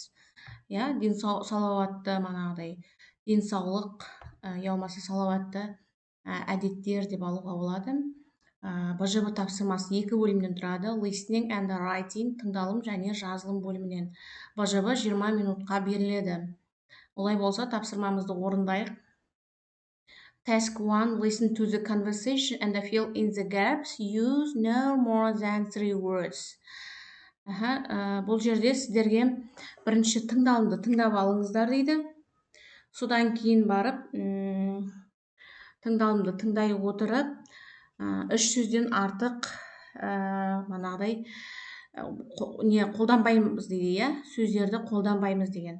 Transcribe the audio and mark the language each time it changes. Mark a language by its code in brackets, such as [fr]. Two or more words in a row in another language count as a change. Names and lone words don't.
[kk] Салауатты, денсаулық, болмаса салауатты әдеттер деп алуға болады. б-жыбы тапсырмасы 2 бөлімнен тұрады. [en] Listening and writing, [kk] тыңдалым және жазылым бөлімінен. б-жыбы 20 минутқа беріледі. Олай болса, тапсырмамызды орындайық. [en] Task 1. Listen to the conversation and fill in the gaps. Use no more than 3 words. [kk] Бұл жерде сіздерге бірінші тыңдалымды тыңдап алыңыздар дейді. Содан кейін барып, тыңдалымды тыңдай отырып, 3 сөзден артық қолданбаймыз дейді, сөздерді қолданбаймыз деген.